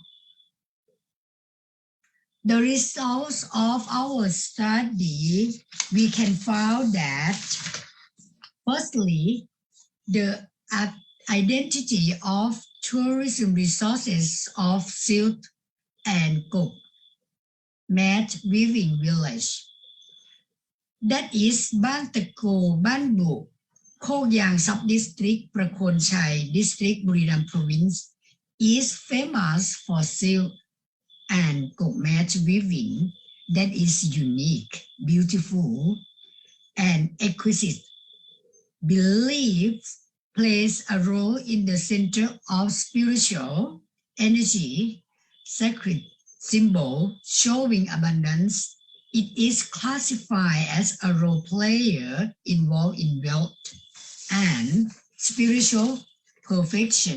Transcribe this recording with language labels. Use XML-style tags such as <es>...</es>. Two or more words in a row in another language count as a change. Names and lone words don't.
<en>The results of our study, we can find that firstly, the identity of tourism resources of silk and Gok mat weaving village.That is บ้านตะโกบ้านบุกโคกยาง sub-district ประโคนชัย district บุรีรัมย์ province is famous for silk and Gok mat weaving that is unique, beautiful, and exquisite. Beliefs plays a role in the center of spiritual energy, sacred symbol showing abundance.It is classified as a role player involved in wealth and spiritual perfection.</en>